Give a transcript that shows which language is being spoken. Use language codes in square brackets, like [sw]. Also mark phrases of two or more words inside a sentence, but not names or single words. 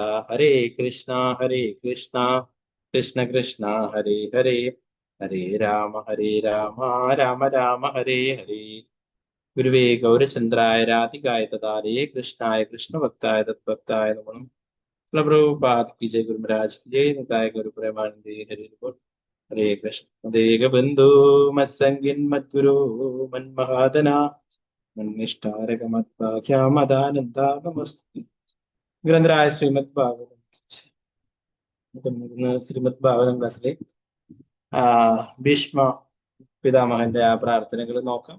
[sa] ഹരേ കൃഷ്ണ കൃഷ്ണ കൃഷ്ണ ഹരേ ഹരേ ഹരേ രാമ രാമ രാമ ഹരേ ഹരേ. ഗുരുവേ ഗൗരചന്ദ്രായ രാധികായ തഥാരേ കൃഷ്ണായ കൃഷ്ണഭക്തായ തദ്ഭക്തായ നമഃ. [hi] പ്രഭുപാദ് की जय, गुरु महाराज की जय, निताय गौर प्रेमानंदे हरे बोल. [sa] हरे कृष्ण देग बंधु मत्संगिन मद्गुरु मन्महादना मन्निष्ठारक मत्पाख्यामदानंदा नमस्ते. ഗ്രന്ഥരായ ശ്രീമദ് ഭാഗവതം. [ml] ശ്രീമദ് ഭാഗവതം ക്ലാസ്സിലെ ഭീഷ്മ പിതാമഹന്റെ ആ പ്രാർത്ഥനകൾ നോക്കാം.